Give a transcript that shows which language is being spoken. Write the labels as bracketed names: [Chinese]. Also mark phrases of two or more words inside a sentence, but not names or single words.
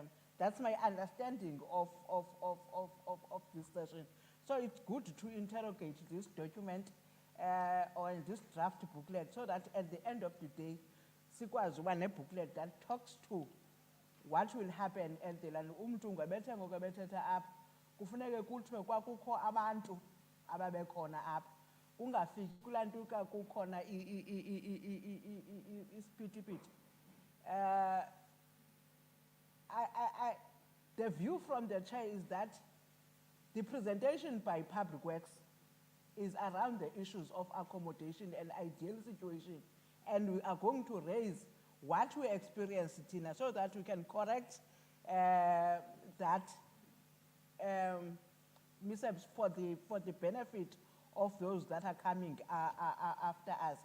[English] That's my understanding of this session. So it's good to interrogate this document or this draft booklet, so that at the end of the day, [Xhosa] sikwazi uba [English] booklet that talks to what will happen at the land. [Xhosa] Umntu ngabethe ngokubethetha apha kufuneke kuthiwe kwakukho abantu ababekhona apha, ungafiki kulantu ka kukhona isiphithiphithi. [English] The view from the chair is that the presentation by Public Works is around the issues of accommodation and ideal situation. And we are going to raise what we experience, Tina, so that we can correct that mishaps for the benefit of those that are coming after us.